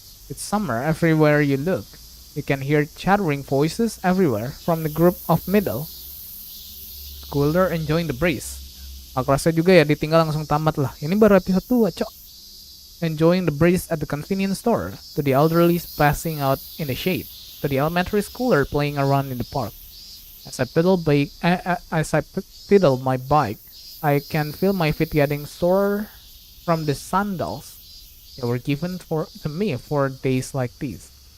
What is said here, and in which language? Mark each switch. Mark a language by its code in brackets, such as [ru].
[en] It's summer everywhere you look. You can hear chattering voices everywhere from the group of middle schooler enjoying the breeze. [id] Aku rasa juga ya ditinggal langsung tamat lah. Ini baru episode 2, cok. [en] Enjoying the breeze at the convenience store, to the elderly passing out in the shade, to the elementary schooler playing around in the park. As I pedal my bike, I can feel my feet getting sore from the sandals they were given to me for days like these.